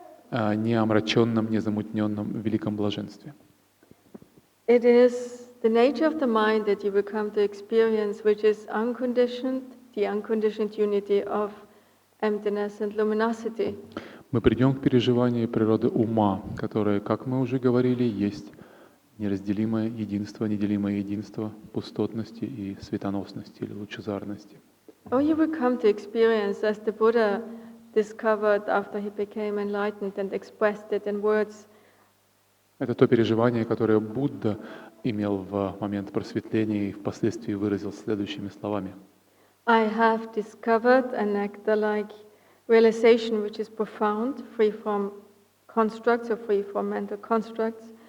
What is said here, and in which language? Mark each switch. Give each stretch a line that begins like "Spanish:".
Russian: Неомраченном, незамутненном великом блаженстве.
English: It is the nature of the mind that you will come to experience, which is unconditioned, the unconditioned unity of emptiness and luminosity.
Russian: Мы придем к переживанию природы ума, которое, как мы уже говорили, есть неразделимое единство, неделимое единство пустотности и светоносности или лучезарности.
English: Or you will come to experience, as the Buddha discovered after he became enlightened and expressed it in words.
Russian: Это то переживание, которое Будда имел в момент просветления и впоследствии выразил следующими словами.
English: I have discovered a nectar-like realization which is profound, free from constructs or free from mental constructs.